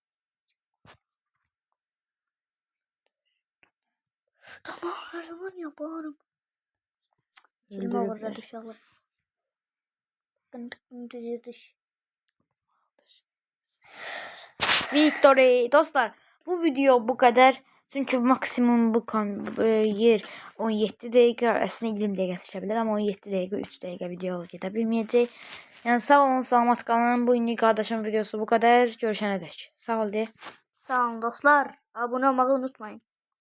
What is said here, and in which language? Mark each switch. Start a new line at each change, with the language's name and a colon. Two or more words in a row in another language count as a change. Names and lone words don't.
Turkish: Tamam her zaman yaparım. Film orada düşelim. Düş. Victory dostlar, bu video bu kadar.
Azerbaijani: Çünkü maksimum bu yer 17 dəqiqə, əslində 20 dəqiqə çəkə bilər, amma 17 dəqiqə 3 dəqiqə video gedə bilməyəcək. Yəni sağ olun, salamat qalın. Bu günlük qardaşım videosu
Turkish: bu kadar.
Azerbaijani: Görüşənə dək. Sağ ol de. Sağ olun dostlar.
Turkish: Abone olmayı unutmayın.